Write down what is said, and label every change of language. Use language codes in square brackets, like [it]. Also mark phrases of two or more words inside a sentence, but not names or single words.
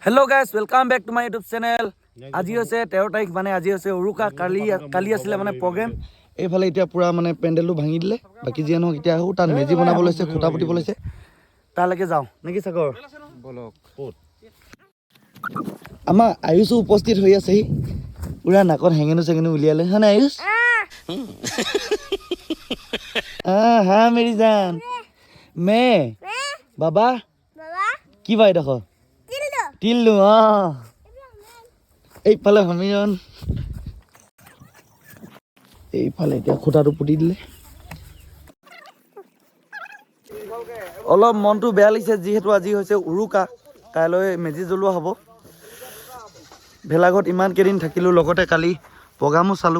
[en] Hello guys welcome back to my YouTube channel. [as] আজি হৈছে 13 তাৰিখ মানে আজি হৈছে উৰুকা কালি আছিল মানে প্ৰগ্ৰাম। এইফালে এতিয়া পুৰা মানে পেন্ডেলটো ভাঙি দিলে। বাকি যে নহক এতিয়া আহো তাত মেজি বনাব লৈছে খুঁটা পুতিব লৈছে। তালৈকে যাও নেকি সাগৰ বলক ক'ত আমাৰ আয়ুষ উপস্থিত হৈ আছে পুৰা নাকত হেঙেনো চেঙেনো উলিয়ালে হনে আয়ুষ [hi] हाँ मेरी जान मैं बाबा की भाई देखो टिल्लू हाँ [as] এইফালে হমিৰণ এইফালে এতিয়া খুঁটাটো পুতি দিলে অলপ মনটো বেয়া লাগিছে যিহেতু আজি হৈছে উৰুকা কাইলৈ মেজি জ্বলোৱা হ'ব ভেলাঘৰত ইমান কেইদিন থাকিলোঁ লগতে কালি প্ৰগ্ৰামো চালোঁ